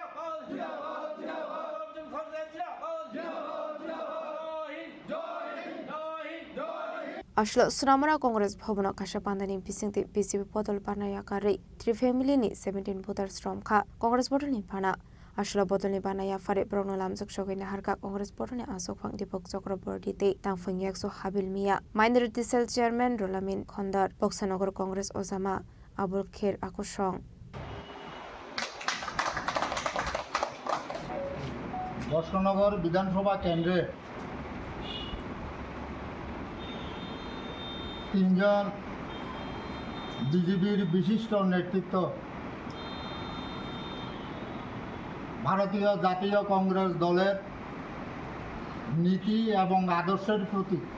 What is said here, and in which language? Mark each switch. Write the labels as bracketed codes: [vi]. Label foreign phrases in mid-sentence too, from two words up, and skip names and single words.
[trp] Ashlo Sunamura Congress Bhavana Kasha Pandani Bisingte BJP bodol bana yakar 3 family ni 17 voters romkha Congress bodol ni bana Ashla bodol ni bana ya phare borong lam sogai na harka Congress bodol ni asuk phang Dipok Chakraborty te tang phang yakchu habil mia [en] Minority Cell Chairman [trp] Rolamin Khondar Boksanagar Congress Ozama Abul Kher Akushong [bn] বর্ষনগর বিধানসভা কেন্দ্রে তিনজন বিজেপির বিশিষ্ট নেতৃত্ব ভারতীয় জাতীয় কংগ্রেস দলের নীতি এবং আদর্শের প্রতি